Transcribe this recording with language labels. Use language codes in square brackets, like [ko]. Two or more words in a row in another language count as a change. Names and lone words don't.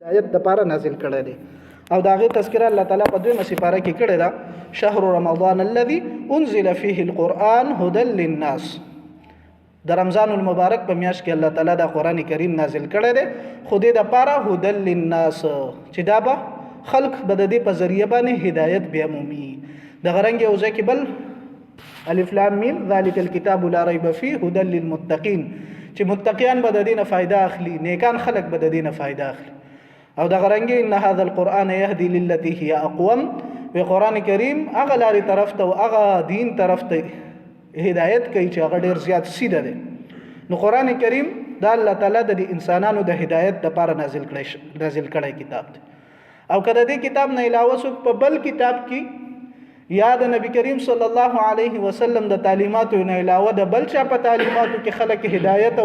[ps] آیت د پاره نازل کړی دی او دا غي تذکرہ الله تعالی په دویمه سپاره کې کړی دا [ar] شهر رمضان الذي انزل فيه القرآن هدى للناس [ps] د رمضان المبارک په میاشت کې الله تعالی دا قران کریم نازل کړی دی خو دې د پاره [ar] هدى للناس [ps] چې دا به خلق به د دې په ذریعہ باندې هدایت به عمومي د غرنګ یو ځکه بل [ar] الف لام میم ذالک الكتاب لا ريب فيه هدى للمتقين [ps] چې متقیان به د دې نه فائدہ اخلي نیکان خلق به د دې نه فائدہ اخلي او دا غرنګ [ar] ان هذا القران يهدي للتي هي اقوم [ps] و قران کریم هغه لاري طرف ته او هغه دین طرف ته هدایت کوي چې هغه ډیر زیات سیده ده نو قران کریم دا الله تعالی د انسانانو د هدایت لپاره نازل کړی کتاب دی او کله دې کتاب نه علاوه څوک په بل کتاب کې یا د نبی کریم [ar] صلی الله علیه وسلم [ps] د تعلیماتو نه علاوه د بل چا په تعلیماتو کې خلک هدایت او